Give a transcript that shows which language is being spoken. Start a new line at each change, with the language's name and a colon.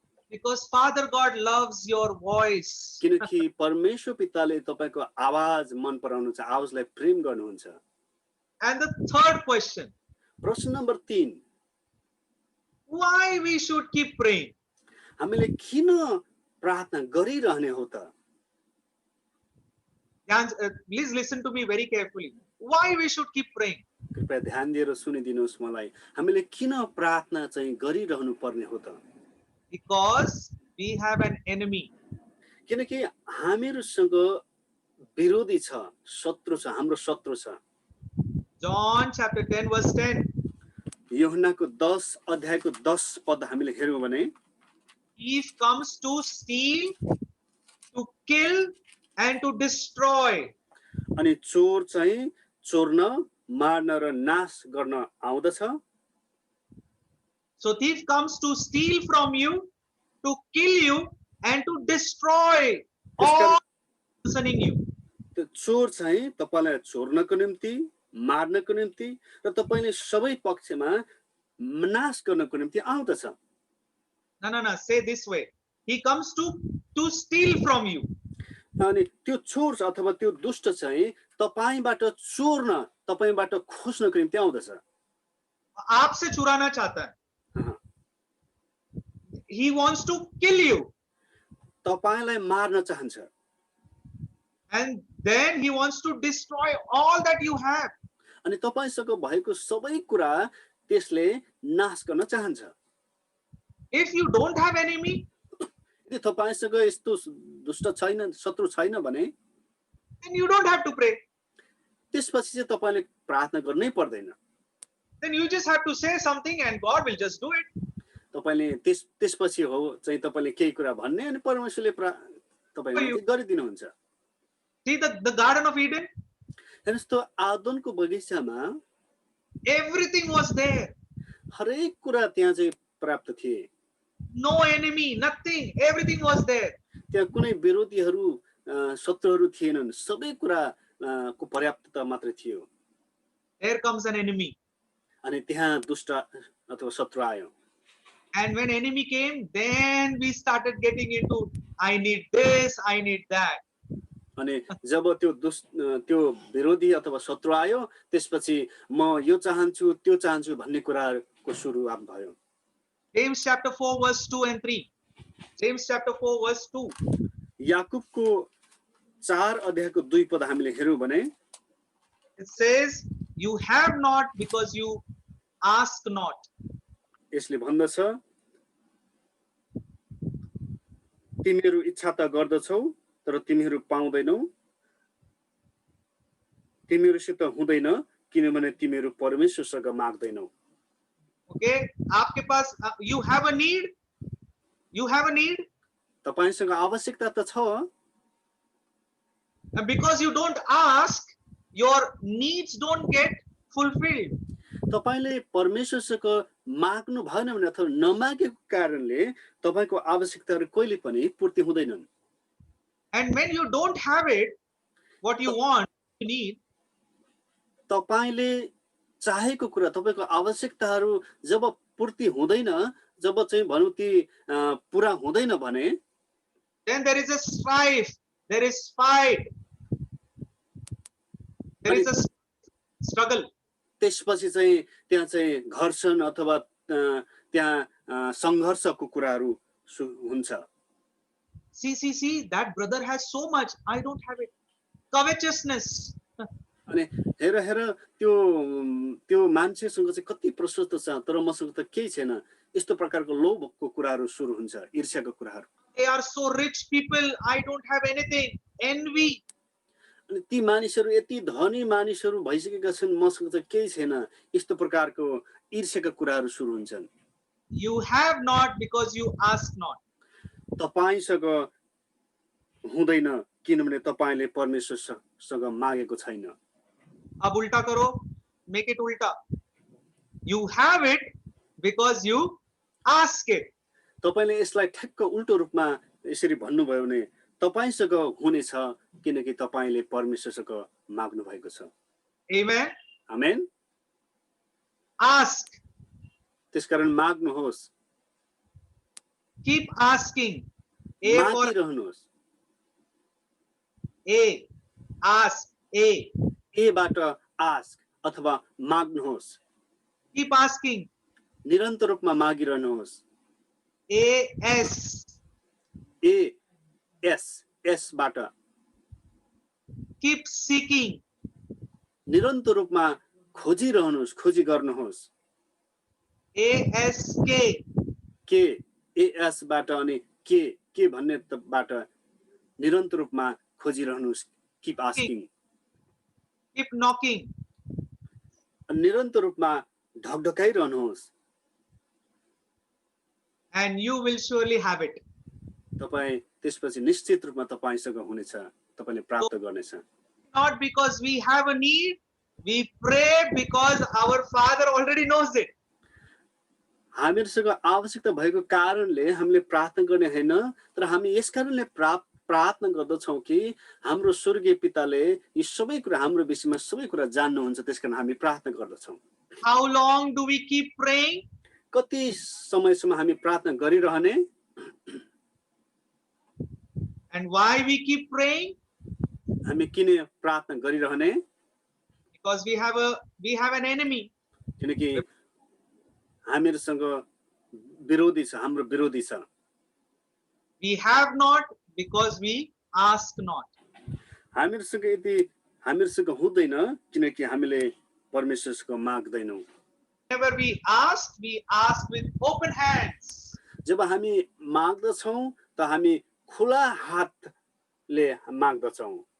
English: Because Father God loves your voice.
Nepali: किनकि परमेश्वर पिताले तपाईको आवाज मन पराउनुहुन्छ, आवाजलाई प्रेम गर्नुहुन्छ।
English: And the third question,
Nepali: प्रश्न number 3,
English: why we should keep praying?
Nepali: हामीले किन प्रार्थना गरिरहने हो त?
English: Please listen to me very carefully. Why we should keep praying?
Nepali: कृपया ध्यान दिएर सुनिदिनुहोस् मलाई, हामीले किन प्रार्थना चाहिँ गरिरहनु पर्ने हो त?
English: Because we have an enemy.
Nepali: किनकि हामीहरुसँग विरोधी छ, शत्रु छ, हाम्रो शत्रु छ।
English: John chapter 10 verse 10.
Nepali: यूहन्नाको 10 अध्यायको 10 पद हामीले हेर्यौं भने,
English: Thief comes to steal, to kill and to destroy.
Nepali: अनि चोर चाहिँ चोर्न, मार्न र नाश गर्न आउँदछ।
English: So thief comes to steal from you, to kill you and to destroy all concerning you.
Nepali: त्यो चोर चाहिँ तपाईलाई चोर्नको निम्ति, मार्नको निम्ति र तपाईले सबै पक्षमा नाश गर्नको निम्ति आउँदछ।
English: No, say this way. He comes to steal from you.
Nepali: अनि त्यो चोर अथवा त्यो दुष्ट चाहिँ तपाईबाट चोर्न, तपाईबाट खोज्नको निम्ति आउँदछ।
Hindi: आपसे चुराना चाहता है.
English: He wants to kill you.
Nepali: तपाईलाई मार्न चाहन्छ।
English: And then he wants to destroy all that you have.
Nepali: अनि तपाईसँग भएको सबै कुरा त्यसले नाश गर्न चाहन्छ।
English: If you don't have enemy,
Nepali: यदि तपाईसँग यस्तो दुष्ट छैन, शत्रु छैन भने,
English: then you don't have to pray.
Nepali: त्यसपछि चाहिँ तपाईले प्रार्थना गर्नै पर्दैन।
English: Then you just have to say something and God will just do it.
Nepali: तपाईले त्यसपछि हो चाहिँ तपाईले केही कुरा भन्ने अनि परमेश्वरले तपाईले गरिदिनुहुन्छ।
English: See the Garden of Eden?
Nepali: हेर्नुस् त आदमको बगैँचामा
English: Everything was there.
Nepali: हरेक कुरा त्यहाँ चाहिँ प्राप्त थिए।
English: No enemy, nothing. Everything was there.
Nepali: त्यहाँ कुनै विरोधीहरू, शत्रुहरू थिएनन्, सबै कुरा को पर्याप्तता मात्र थियो।
English: Here comes an enemy.
Nepali: अनि त्यहाँ दुष्ट अथवा शत्रु आयो।
English: And when enemy came, then we started getting into, I need this, I need that.
Nepali: अनि जब त्यो विरोधी अथवा शत्रु आयो, त्यसपछि म यो चाहन्छु, त्यो चाहन्छु भन्ने कुराको सुरुवात भयो।
English: James chapter 4 verse 2 and 3. James chapter 4 verse 2.
Nepali: याकूबको 4 अध्यायको 2 पद हामीले हेर्यौं भने,
English: It says, you have not because you ask not.
Nepali: यसले भन्दछ, तिमीहरू इच्छा त गर्दछौ तर तिमीहरू पाउँदैनौ, तिमीहरूसित हुँदैन किनभने तिमीहरू परमेश्वरसँग माग्दैनौ।
English: Okay,
Hindi: आपके पास,
English: you have a need. You have a need.
Nepali: तपाईसँग आवश्यकता त छ,
English: And because you don't ask, your needs don't get fulfilled.
Nepali: तपाईले परमेश्वरसँग माग्नु भएन भने अथवा नमागेको कारणले तपाईको आवश्यकताहरू कहिले पनि पूर्ति हुँदैनन्।
English: And when you don't have it, what you want, you need,
Nepali: तपाईले चाहेको कुरा, तपाईको आवश्यकताहरू जब पूर्ति हुँदैन, जब चाहिँ भनौं ती पूरा हुँदैन भने,
English: then there is a strife, there is fight, there is a struggle.
Nepali: त्यसपछि चाहिँ त्यहाँ चाहिँ घर्षण अथवा त्यहाँ संघर्षको कुराहरू हुन्छ।
English: See, that brother has so much, I don't have it. Covetousness.
Nepali: अनि हेर त्यो मान्छेसँग चाहिँ कति प्रशस्त छ तर मसँग त केही छैन, यस्तो प्रकारको लोभको कुराहरू सुरु हुन्छ, ईर्ष्याको कुराहरू।
English: They are so rich people, I don't have anything. Envy.
Nepali: अनि ती मानिसहरू यति धनी मानिसहरू भइसकेका छन्, मसँग त केही छैन, यस्तो प्रकारको ईर्ष्याका कुराहरू सुरु हुन्छन्।
English: You have not because you ask not.
Nepali: तपाईसँग हुँदैन किनभने तपाईले परमेश्वरसँग मागेको छैन।
Hindi: अब उल्टा करो,
English: make it ulta. You have it because you ask it.
Nepali: तपाईले यसलाई ठ्याक्क उल्टो रूपमा यसरी भन्नुभयो भने तपाईसँग हुनेछ किनकि तपाईले परमेश्वरसँग माग्नु भएको छ।
English: Amen.
Nepali: आमेन।
English: Ask.
Nepali: त्यसकारण माग्नुहोस्,
English: Keep asking. A for
Nepali: मागिरहनुहोस्।
English: A. Ask. A.
Nepali: एबाट ask अथवा माग्नुहोस्।
English: Keep asking.
Nepali: निरन्तर रूपमा मागिरहनुहोस्।
English: A. S.
Nepali: A S एसबाट
English: Keep seeking.
Nepali: निरन्तर रूपमा खोजिरहनुहोस्, खोजी गर्नुहोस्।
English: A. S. K.
Nepali: के एएसबाट अनि के भन्नेबाट निरन्तर रूपमा खोजिरहनुहोस्।
English: Keep asking. Keep knocking.
Nepali: निरन्तर रूपमा ढकढकाइरहनुहोस्।
English: And you will surely have it.
Nepali: तपाई त्यसपछि निश्चित रूपमा तपाईसँग हुनेछ, तपाईले प्राप्त गर्नेछ।
English: Not because we have a need, we pray because our Father already knows it.
Nepali: हामीसँग आवश्यकता भएको कारणले हामीले प्रार्थना गर्ने हैन, तर हामी यस कारणले प्रार्थना गर्दछौं कि हाम्रो स्वर्गीय पिताले यी सबै कुरा हाम्रो विषयमा सबै कुरा जान्नुहुन्छ, त्यसकारण हामी प्रार्थना गर्दछौं।
English: How long do we keep praying?
Nepali: कति समयसम्म हामी प्रार्थना गरिरहने?
English: And why we keep praying?
Nepali: हामी किन प्रार्थना गरिरहने?
English: Because we have an enemy.
Nepali: किनकि हामीसँग विरोधी छ, हाम्रो विरोधी छ।
English: We have not because we ask not.
Nepali: हामीसँग यदि हामीसँग हुँदैन किनकि हामीले परमेश्वरसँग माग्दैनौं।
English: Whenever we ask with open hands.
Nepali: जब हामी माग्दछौं त हामी खुला हातले माग्दछौं।